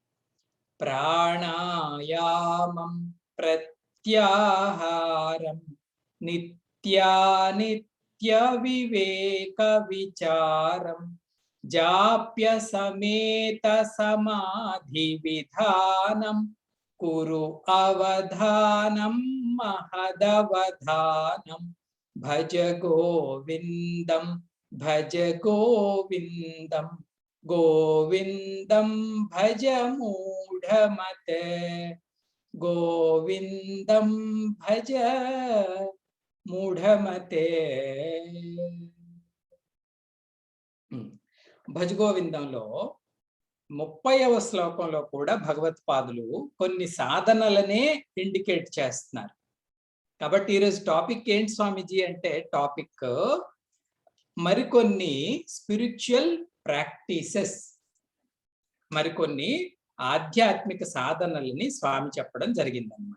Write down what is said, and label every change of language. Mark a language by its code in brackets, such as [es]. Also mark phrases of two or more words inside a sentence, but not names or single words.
[sa] ప్రాణాయామం ప్రత్యాహారం నిత్యానిత్య వివేక విచారం జాప్య సమేత సమాధి విధానం కురు అవధానం మహదవధానం. భజ గోవిందం భజ గోవిందం గోవిందం భజ మూఢమతే గోవిందం భజ మూఢమతే. [te] భజగోవిందంలో 30వ శ్లోకంలో కూడా భగవత్పాదులు కొన్ని సాధనలనే ఇండికేట్ చేస్తున్నారు. కాబట్టి ఈరోజు టాపిక్ ఏంటి స్వామీజీ అంటే, టాపిక్ మరికొన్ని [en] spiritual practices, [te] మరికొన్ని ఆధ్యాత్మిక సాధనలని స్వామి చెప్పడం జరిగిందన్నమాట.